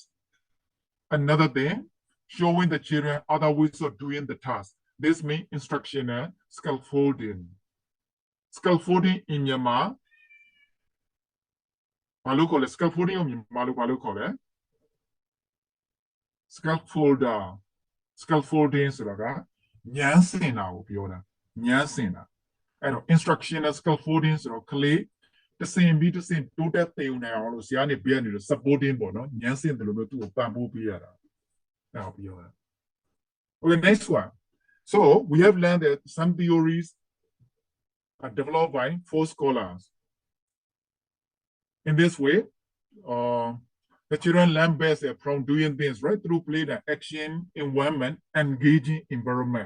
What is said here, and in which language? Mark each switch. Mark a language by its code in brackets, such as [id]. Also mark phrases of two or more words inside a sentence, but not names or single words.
[en] Another thing, showing the children other ways of doing the task. This means instructional scaffolding. Scaffolding in Myanmar, scaffolding in Myanmar, [my] scaffolding ဆိုတာကညှမ်းဆင်တာကိုပြောတာညှမ်းဆင်တာအဲ့တော့ [en] instructional scaffolding [my] ဆိုတော့ကလေးတစ်ဆင့်ပြီးတစ်ဆင့်တိုးတက်သင်ယူနိုင်အောင်လို့ဆရာနေပြရနေလို့ supporting ပေါ့နော်ညှမ်းဆင်တယ်လို့မျိုးသူ့ကိုပံ့ပိုးပေးရတာအဲ့ဒါပြောတာ [en] Okay, next one. So we have learned that some theories are developed by 4 scholars. In this way, the children learn best from doing things right through play and action, environment, engaging environment.